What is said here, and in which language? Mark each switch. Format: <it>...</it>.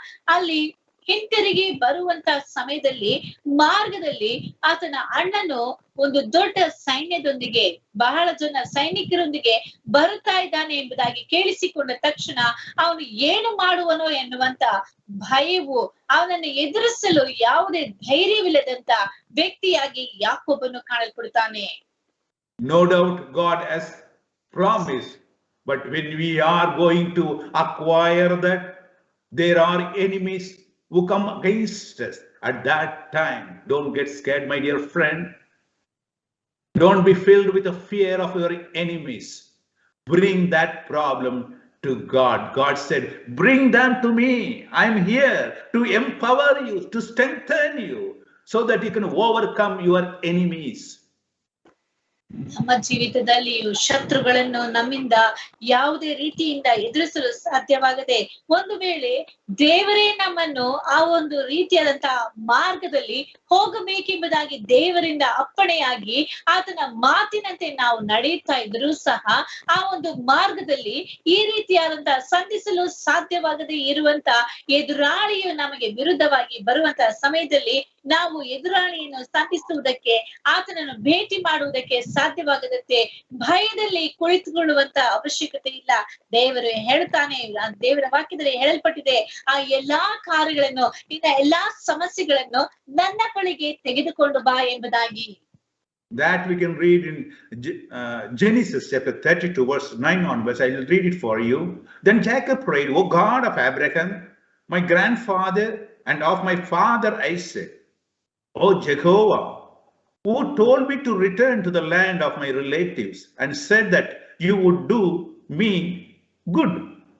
<kn>ಅಲ್ಲಿ ಹಿಂತಿರುಗಿ ಬರುವಂತ ಸಮಯದಲ್ಲಿ ಮಾರ್ಗದಲ್ಲಿ ಆತನ ಅಣ್ಣನು ಒಂದು ದೊಡ್ಡ ಸೈನ್ಯದೊಂದಿಗೆ, ಬಹಳ ಜನ ಸೈನಿಕರೊಂದಿಗೆ ಬರುತ್ತಾ ಇದ್ದಾನೆ ಎಂಬುದಾಗಿ ಕೇಳಿಸಿಕೊಂಡ ತಕ್ಷಣ ಅವನು ಏನು ಮಾಡುವನೋ ಎನ್ನುವಂತ ಭಯವು, ಅವನನ್ನು ಎದುರಿಸಲು ಯಾವುದೇ ಧೈರ್ಯವಿಲ್ಲದಂತ ವ್ಯಕ್ತಿಯಾಗಿ ಯಾಕೋಬನು ಕಾಣಲ್ಪಡುತ್ತಾನೆ.</kn> <en>No doubt God has promised, but when we are going to acquire that, there are enemies who come against us. At that time, don't get scared, my dear friend. Don't be filled with the fear of your enemies. Bring that problem to God. God said, bring them to me. I'm here to empower you, to strengthen you, so that you can overcome your enemies.</en> <kn>ನಮ್ಮ ಜೀವಿತದಲ್ಲಿಯೂ ಶತ್ರುಗಳನ್ನು ನಮ್ಮಿಂದ ಯಾವುದೇ ರೀತಿಯಿಂದ ಎದುರಿಸಲು ಸಾಧ್ಯವಾಗದೆ, ಒಂದು ವೇಳೆ ದೇವರೇ ನಮ್ಮನ್ನು ಆ ಒಂದು ರೀತಿಯಾದಂತಹ ಮಾರ್ಗದಲ್ಲಿ ಹೋಗಬೇಕೆಂಬುದಾಗಿ ದೇವರಿಂದ ಅಪ್ಪಣೆಯಾಗಿ ಆತನ ಮಾತಿನಂತೆ ನಾವು ನಡೆಯುತ್ತಾ ಇದ್ರೂ ಸಹ ಆ ಒಂದು ಮಾರ್ಗದಲ್ಲಿ ಈ ರೀತಿಯಾದಂತಹ ಸಂಧಿಸಲು ಸಾಧ್ಯವಾಗದೆ ಇರುವಂತ ಎದುರಾಳಿಯು ನಮಗೆ ವಿರುದ್ಧವಾಗಿ ಬರುವಂತಹ ಸಮಯದಲ್ಲಿ ನಾವು ಎದುರಾಳಿಯನ್ನು ಸಂಧಿಸುವುದಕ್ಕೆ, ಆತನನ್ನು ಭೇಟಿ ಮಾಡುವುದಕ್ಕೆ ಸಾಧ್ಯವಾಗದಂತೆ ಭಯದಲ್ಲಿ ಕುಳಿತುಕೊಳ್ಳುವಂತ ಅವಶ್ಯಕತೆ ಇಲ್ಲ. ದೇವರು ಹೇಳ್ತಾನೆ, ದೇವರ ವಾಕ್ಯದಲ್ಲಿ ಹೇಳಲ್ಪಟ್ಟಿದೆ, ಆ ಎಲ್ಲಾ ಕಾರ್ಯಗಳನ್ನು, ನಿನ್ನ ಎಲ್ಲಾ ಸಮಸ್ಯೆಗಳನ್ನು ನನ್ನ ಬಳಿಗೆ ತೆಗೆದುಕೊಂಡು ಬಾ ಎಂಬುದಾಗಿ.</kn> <en>That we can read in Genesis chapter 32 verse 9 onwards. I will read it for you. Then Jacob prayed, O God of Abraham, my grandfather, and of my father Isaac, O Jehovah, who told me to return to the land of my relatives and said that you would do me good.</en>